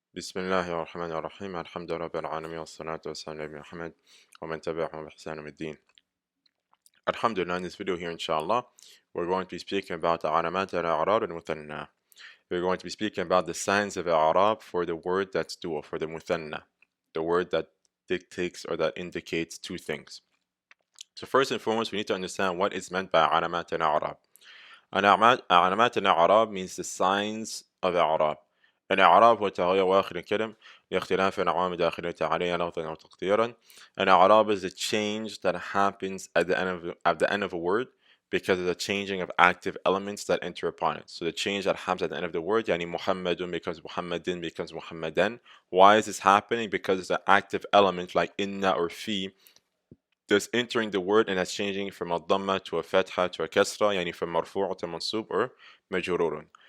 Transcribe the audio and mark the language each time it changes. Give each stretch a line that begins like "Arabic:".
Arabic: بسم الله الرحمن الرحيم الحمد لله رب العالمين والصلاة والسلام على محمد ومن تبعهم بإحسان يوم الدين.
English: Alhamdulillah, in this video here inshallah we're going to be speaking about علامات الإعراب المثنى. We're going to be speaking about the signs of Iraab for the word that's dual, for the مثنى, the word that dictates or that indicates two things. So first and foremost we need to understand what is meant by علامات الإعراب. علامات الإعراب means the signs of Iraab.
Arabic: الإعراب هو تغيير آخر الكلم لاختلاف العوامل داخلية عليها لفظا أو تقديرا.
English: An I'rab is a change that happens at the end of a word because of the changing of active elements that enter upon it. So the change that happens at the end of the word, يعني محمد becomes محمدin becomes محمدان. Why is this happening? Because it's an active element like inna or fi that's entering the word and that's changing from a dhamma to a fatha to a kasra, يعني from marfu' to mansub or majrurun.